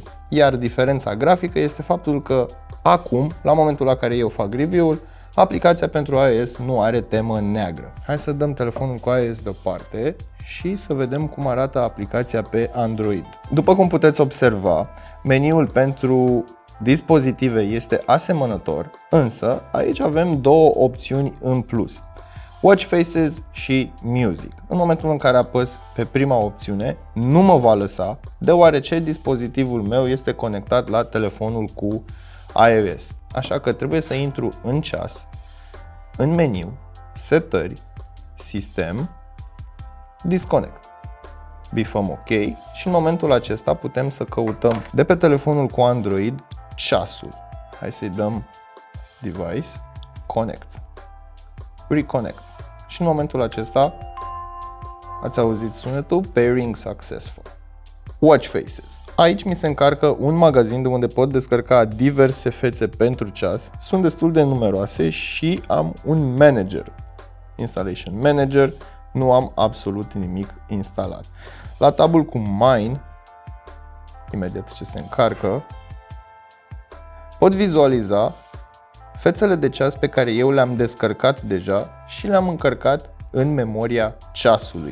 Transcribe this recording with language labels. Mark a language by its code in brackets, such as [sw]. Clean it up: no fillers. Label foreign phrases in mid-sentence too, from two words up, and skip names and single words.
[ro] Iar diferența grafică este faptul că acum, la momentul la care eu fac review-ul, aplicația pentru iOS nu are temă neagră. Hai să dăm telefonul cu iOS deoparte și să vedem cum arată aplicația pe Android. După cum puteți observa, meniul pentru dispozitive este asemănător, însă aici avem două opțiuni în plus: Watch Faces și Music. În momentul în care apăs pe prima opțiune, nu mă va lăsa, deoarece dispozitivul meu este conectat la telefonul cu iOS. Așa că trebuie să intru în ceas, în meniu, setări, sistem, disconnect. Bifăm OK și în momentul acesta putem să căutăm de pe telefonul cu Android ceasul. Hai să-i dăm [en] device, connect, reconnect. [ro] Și în momentul acesta ați auzit sunetul [en] pairing successful. [ro] Watch Faces. Aici mi se încarcă un magazin de unde pot descărca diverse fețe pentru ceas. Sunt destul de numeroase și am un manager. Installation Manager. Nu am absolut nimic instalat. La tabul cu Mine, imediat ce se încarcă, pot vizualiza fețele de ceas pe care eu le-am descărcat deja și le-am încărcat în memoria ceasului.